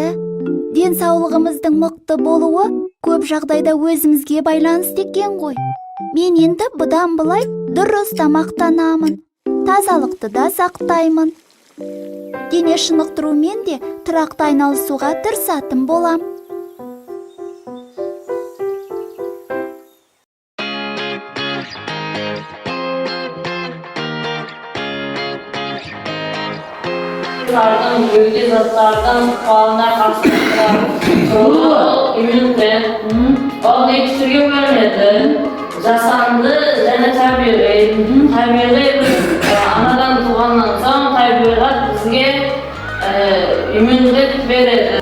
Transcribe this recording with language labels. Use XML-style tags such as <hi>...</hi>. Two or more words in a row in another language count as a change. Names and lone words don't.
<kk>Денсаулығымыздың мықты болуы көп жағдайда өзімізге байланысты екен ғой. Мен енді бұдан былай дұрыс тамақтанамын. Тазалықты да сақтаймын. Дене шынықтырумен де тұрақты айналысуға тырысатын болам. Böğde zatlardan ıqbalına qarşı тұрған иммунитет. Ол екі түрге бөлінеді. Жасанды және табиғи. Табиғи анадан туғаннан соң табиғат бізге иммунитет береді.</kk>